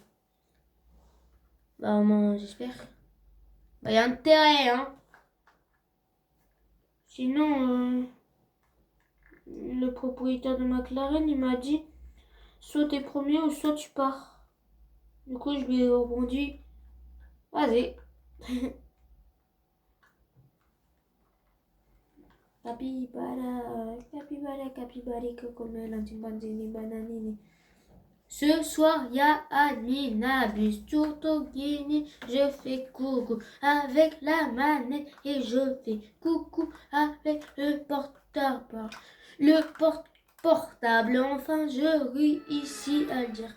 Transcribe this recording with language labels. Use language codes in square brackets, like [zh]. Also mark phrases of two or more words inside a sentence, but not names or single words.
[fr] Bah, au moins, j'espère. Bah, y a intérêt, hein. Sinon, le propriétaire de McLaren, il m'a dit, soit t'es premier ou soit tu pars. Du coup, je lui ai répondu, vas-y. Capybara, capybara, capybara, cocomel, chimpanzini, bananini. Ce soir, y'a Amina, bus Guinée. Je fais coucou avec la manette et je fais coucou avec le portable. Le portable, enfin, je réussis à le dire.